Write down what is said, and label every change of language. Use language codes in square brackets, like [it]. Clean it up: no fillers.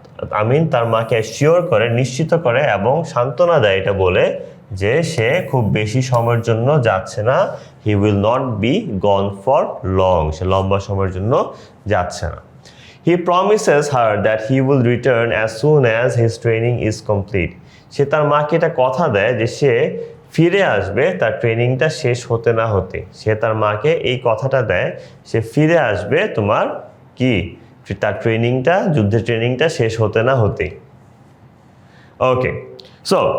[bn] আমিন তার মাকে অ্যাসিওর করে, নিশ্চিত করে এবং সান্ত্বনা দেয় এটা বলে যে সে খুব বেশি সময়ের জন্য যাচ্ছে না, [en] he will not be gone for long, [bn] সে লম্বা সময়ের জন্য যাচ্ছে না। [en] He promises her that he will return as soon as his training is complete. [bn] সে তার মাকে এটা কথা দেয় যে সে ফিরে আসবে তার ট্রেনিংটা শেষ হতে না হতে। সে তার মাকে এই কথাটা দেয় সে ফিরে আসবে তোমার কি তার ট্রেনিংটা, যুদ্ধের ট্রেনিংটা শেষ হতে না হতে। ওকে, সো